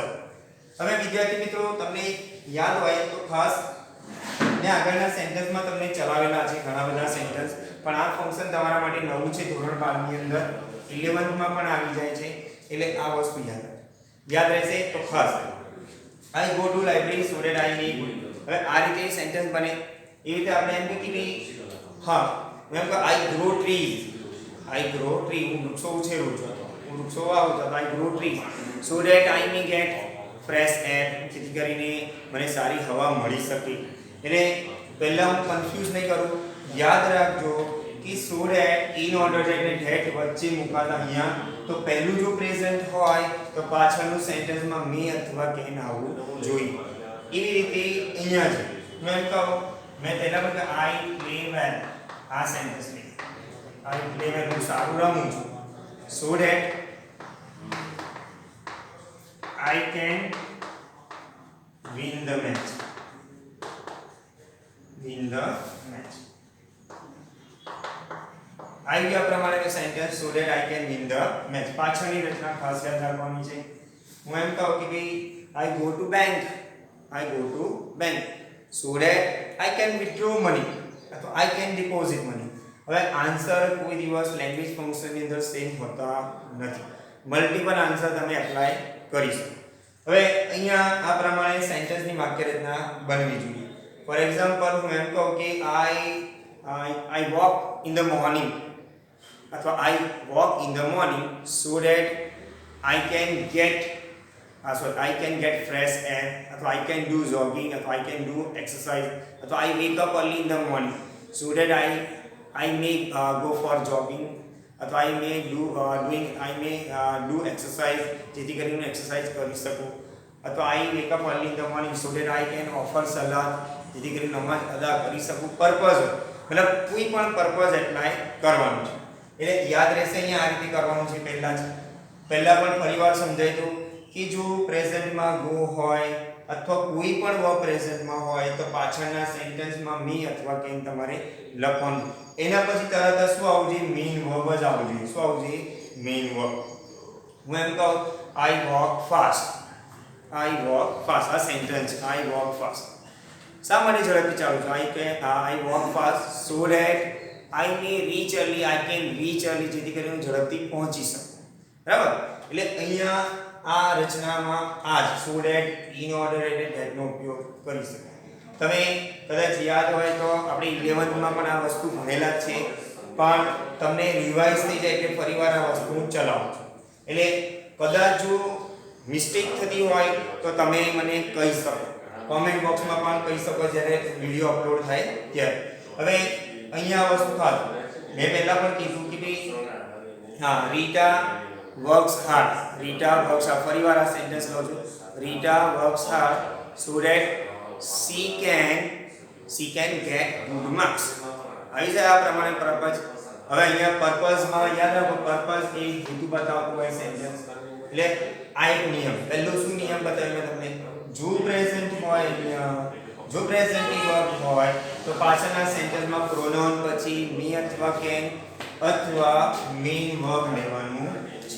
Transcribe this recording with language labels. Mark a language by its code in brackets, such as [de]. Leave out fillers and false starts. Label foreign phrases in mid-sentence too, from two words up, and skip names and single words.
[gu] હવે વિદ્યાર્થી મિત્રો તમને યાદ હોય તો ખાસ મેં આગળના સેન્ટેન્સમાં તમને ચલાવેલા છે ઘણા બધા સેન્ટેન્સ, પણ આ ફંક્શન તમારા માટે નવું છે ધોરણ 12 ની અંદર, 11th માં પણ આવી જાય છે, એટલે આ વસ્તુ યાદ રહેશે તો ખાસ. [en] I go to library so that I may. [gu] હવે આ રીતે સેન્ટેન્સ બને. એ રીતે આપણે એમ કે હા મેં કહ્યું [en] I grow trees, I grow tree, [gu] હું વૃક્ષો ઉછેરું છું, હું વૃક્ષો વાવું છું, [en] I grow trees so that I may get fresh air, [gu] જેથી કરીને મને સારી હવા મળી શકે. એટલે પહેલા હું કન્ફ્યુઝ નહીં કરું, યાદ રાખજો કે [en] so that in order that [gu] વચ્ચે મુકાતા અહીંયા તો પહેલું જો પ્રેઝન્ટ હોય તો પાછળનું સેન્ટેન્સમાં મે અથવા કેન આવવું જોઈએ. એવી રીતે અહીંયા છે મેં એમ કહું, મેં પહેલા પણ [en] I play well, [gu] આ સેન્ટેન્સ [en] I play well, [gu] હું સારું રમું છું [en] so that I can win the match, [gu] win the match. I ગયા પ્રમાણે સેન્ટેન્સ [en] so that I can win the match. [gu] પાછળની રચના ખાસ યાદ રાખવાની છે. હું એમ કહું કે ભાઈ [en] I go to bank, I go to bank so that I can withdraw money [gu] અથવા [en] I can deposit money. [gu] હવે આન્સર કોઈ દિવસ લેંગ્વેજ ફંક્શનની અંદર સેમ હોતા નથી, મલ્ટીપલ આન્સર તમે એપ્લાય કરી શકો. હવે અહીંયા આ પ્રમાણે સેન્ટેન્સની વાક્ય રચના બનવી જોઈએ. ફોર એક્ઝામ્પલ હું એમ કહું કે [en] I walk in the morning [gu] અથવા [en] I walk in the morning so that I can get fresh air [gu] અથવા [en] I can do jogging [gu] અથવા [en] I can do exercise [gu] અથવા [en] I wake up early in the morning so that I may go for jogging [gu] અથવા [en] I may do exercise [gu] જેથી કરીને એક્સરસાઇઝ કરી શકું, અથવા [en] I wake up early in the morning so that I can offer salat [gu] જેથી કરીને નમાઝ અદા કરી શકું. પર્પઝ મતલબ કોઈ પણ પર્પઝ એપ્લાય કરવાનું છે. એટલે યાદ રહેશે અહીંયા આ રીતે કરવાનું છે. પહેલા પણ ફરીવાર સમજાય તો કે જો પ્રેઝન્ટમાં ગો હોય અથવા કોઈ પણ વર્બ પ્રેઝન્ટમાં હોય તો પાછળના સેન્ટેન્સમાં મી અથવા કેન તમારે લખવાનું. એના પછી તરત જ શું આવવું જોઈએ? મેઇન વર્બ જ આવવું જોઈએ. શું આવવું જોઈએ? મેઇન વર્બ. હું એમ કહું [en] I walk fast, I walk fast. [gu] આ સેન્ટેન્સ [en] I walk fast. [gu] શા માટે ઝડપથી ચાલુ છું? [en] I walk fast so that I may reach early, I can reach early, [gu] જેથી કરીને હું ઝડપથી પહોંચી શકું. બરાબર? એટલે અહીંયા આ રચનામાં આ [en] so that, in order [gu] એટલે ધેટ નો ઉપયોગ કરી શકાય. તમે કદાચ યાદ હોય તો આપણે 11th માં પણ આ વસ્તુ ભણેલા જ છે, પણ તમને રિવાઇઝ થઈ જાય એટલે ફરીવાર આ વસ્તુ હું ચલાવું છું. એટલે કદાચ જો મિસ્ટેક થતી હોય તો તમે મને કહી શકો, કોમેન્ટ બોક્સમાં પણ કહી શકો જ્યારે વિડિયો અપલોડ થાય ત્યારે. હવે અહીંયા વસ્તુ ખાસ મેં પહેલા પણ કીધું કે ભાઈ હા, [en] Rita works hard, Rita works hard, [gu] ફરીવાર આ સેન્ટેન્સ લઉં છું, [en] Rita works hard so that she can get good marks. [gu] આવી જાય આ પ્રમાણે પર્પઝ. હવે અહીંયા પર્પઝમાં યાદ રાખો, પર્પઝ એ હેતુ બતાવતું હોય સેન્ટેન્સ. એટલે આ એક નિયમ, પહેલો શું નિયમ બતાવ્યો તમને, જો પ્રેઝન્ટ હોય, જો પ્રેઝન્ટની વર્બ હોય તો પાછળના સેન્ટેન્સમાં પ્રોનાઉન પછી મી અથવા કેન અથવા [en] main verb [gu] લેવાનું છે.